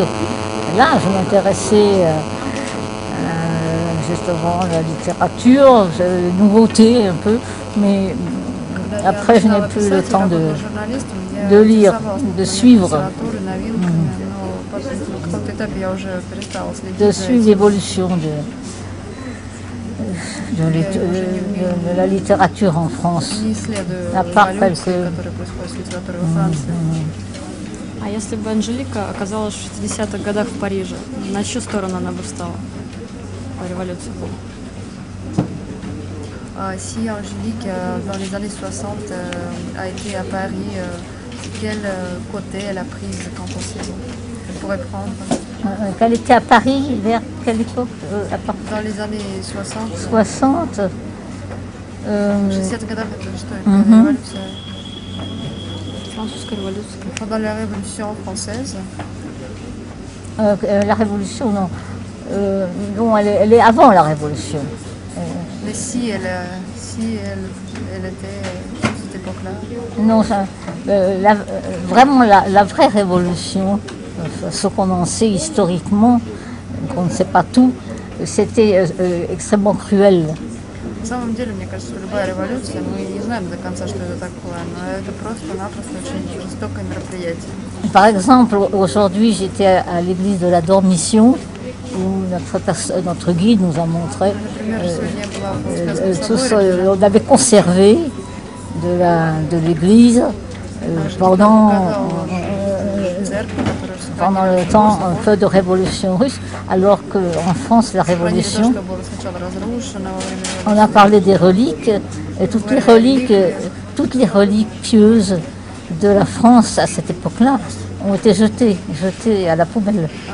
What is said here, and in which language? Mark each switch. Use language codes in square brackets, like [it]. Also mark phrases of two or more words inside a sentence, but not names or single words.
[fr] Là, je m'intéressais justement à la littérature, les nouveautés un peu, mais après je n'ai plus le temps de lire, de suivre. De suivre l'évolution de la littérature en France, à part quelques... [ru] А если бы Анжелика оказалась в 60-х годах в Париже, на чью сторону она бы встала по революции? [fr] Si Angélique, dans les années 60, a été à Paris, quel côté elle a pris quand possible? Elle pourrait prendre? Qu'elle était à Paris, vers quelle époque? Dans les années 60. 60. [ru] 60 годах это что? Это революция? Французская революция. [fr] Pendant la Révolution française. La Révolution, non. Non, elle est avant la Révolution. Mais si elle était à cette époque-là? Non, vraiment la vraie Révolution, ce qu'on en sait historiquement, qu'on ne sait pas tout, c'était extrêmement cruel. [ru] На самом деле, мне кажется, что любая революция, мы не знаем до конца, что это такое, но это просто-напросто очень жестокое мероприятие. [fr] Par exemple, aujourd'hui, j'étais à l'église de la Dormition, où notre guide nous a montré tout ce qu'on avait conservé de l'église, pendant le temps un peu de révolution russe, alors qu'en France, la révolution, on a parlé des reliques, et toutes les reliques pieuses de la France à cette époque-là ont été jetées à la poubelle.